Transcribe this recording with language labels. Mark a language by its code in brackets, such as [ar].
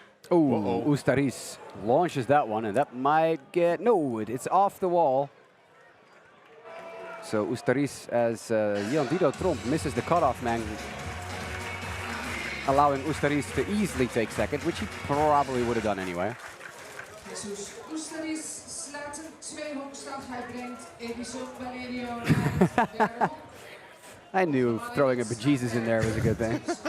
[en] Oh, Ustaris launches that one, and that might get... No, it's off the wall. So Ustaris, as Dido Tromp misses the cutoff man, allowing Ustaris to easily take second, which he probably would have done anyway. [nl] Jesus Ustaris slaat een 2 honkslag. Hij brengt Edison Valerio naar de derde honk. [en] I knew throwing a bejesus in there was a good thing.